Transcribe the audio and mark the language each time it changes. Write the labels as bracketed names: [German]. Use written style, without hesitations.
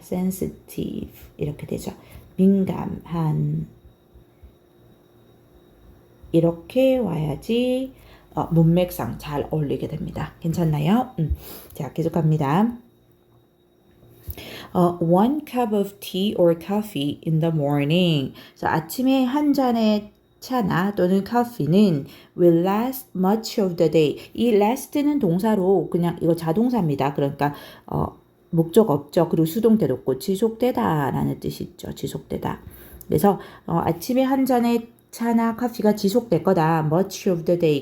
[Korean] sensitive 이렇게 되죠. 민감한 이렇게 와야지 문맥상 잘 어울리게 됩니다. 괜찮나요? 자, 계속합니다. [English] One cup of tea or coffee in the morning. [Korean] 아침에 한 잔의 차나 또는 커피는 [English] will last much of the day. [Korean] 이 last는 동사로 그냥 이거 자동사입니다. 그러니까 목적 없죠. 그리고 수동태도 없고 지속되다라는 뜻이 있죠. 지속되다. 그래서 아침에 한 잔의 차나 커피가 지속될 거다. [English] much of the day.